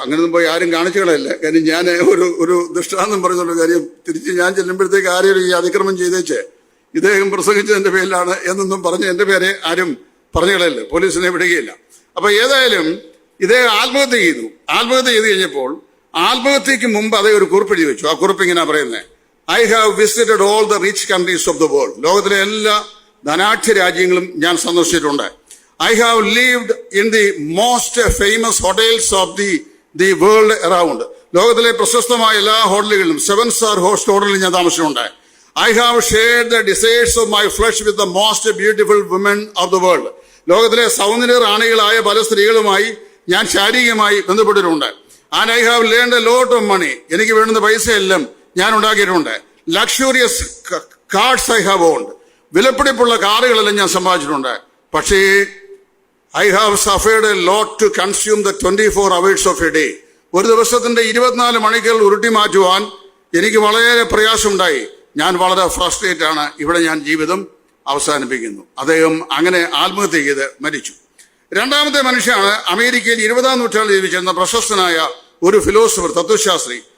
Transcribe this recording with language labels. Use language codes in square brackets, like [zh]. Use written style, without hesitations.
[ml] അങ്ങനെയൊന്നും പോയി ആരും കാണിച്ചു കളയില്ല. കാര്യം ഞാൻ ഒരു ദൃഷ്ടാന്തം പറഞ്ഞുള്ള കാര്യം, തിരിച്ച് ഞാൻ ചെല്ലുമ്പോഴത്തേക്ക് ആരെയും ഈ അതിക്രമം ചെയ്തേച്ച് ഇദ്ദേഹം പ്രസംഗിച്ചതിന്റെ പേരിലാണ് എന്നൊന്നും പറഞ്ഞ് എന്റെ പേരെ ആരും പറഞ്ഞു കളയില്ല, പോലീസിനെ വിടുകയില്ല. അപ്പൊ ഏതായാലും ഇദ്ദേഹം ആത്മഹത്യ ചെയ്തു. ആത്മഹത്യ ചെയ്ത് കഴിഞ്ഞപ്പോൾ ആത്മഹത്യക്ക് മുമ്പ് അദ്ദേഹം ഒരു കുറിപ്പ് എഴുതി വെച്ചു. ആ കുറിപ്പ് ഇങ്ങനെ പറയുന്നത്: [en] I have visited all the rich countries of the world. [ml] ലോകത്തിലെ എല്ലാ ധനാഢ്യ രാജ്യങ്ങളും ഞാൻ സന്ദർശിച്ചിട്ടുണ്ട്. [en] I have lived in the most famous hotels of the world around. [ml] ലോകത്തിലെ പ്രശസ്തമായ എല്ലാ ഹോട്ടലുകളിലും 7-star ഹോട്ടലിൽ ഞാൻ താമസിച്ചിട്ടുണ്ട്. [en] I have shared the desires of my flesh with the most beautiful women of the world. [ml] ലോകത്തിലെ സൗന്ദര്യ റാണികളായ പല സ്ത്രീകളുമായി ഞാൻ ശാരീരികമായി ബന്ധപ്പെട്ടിട്ടുണ്ട്. [en] And I have learned a lot of money. [ml] എനിക്ക് വേണ്ടുന്ന പൈസയെല്ലാം ഞാൻ ഉണ്ടാക്കിയിട്ടുണ്ട്. [en] Luxurious cars I have owned. [ml] വിലപിടിപ്പുള്ള കാറുകളെല്ലാം ഞാൻ സമ്പാദിച്ചിട്ടുണ്ട്. [en] പക്ഷേ I have suffered a lot to consume the 24 hours of a day. [ml] ഒരു ദിവസത്തിന്റെ 24 മണിക്കൂർ ഉരുട്ടി മാറ്റുവാൻ എനിക്ക് വളരെ പ്രയാസമുണ്ടായി. ഞാൻ വളരെ ഫ്രസ്ട്രേറ്റ് ആണ്. ഇവിടെ ഞാൻ ജീവിതം അവസാനിപ്പിക്കുന്നു. അദ്ദേഹം അങ്ങനെ ആത്മഹത്യ ചെയ്ത് മരിച്ചു. രണ്ടാമത്തെ മനുഷ്യനാണ് അമേരിക്കയിൽ 20-ാം നൂറ്റാണ്ടിൽ ജീവിച്ചിരുന്ന പ്രശസ്തനായ ഒരു ഫിലോസഫർ, തത്വശാസ്ത്രി.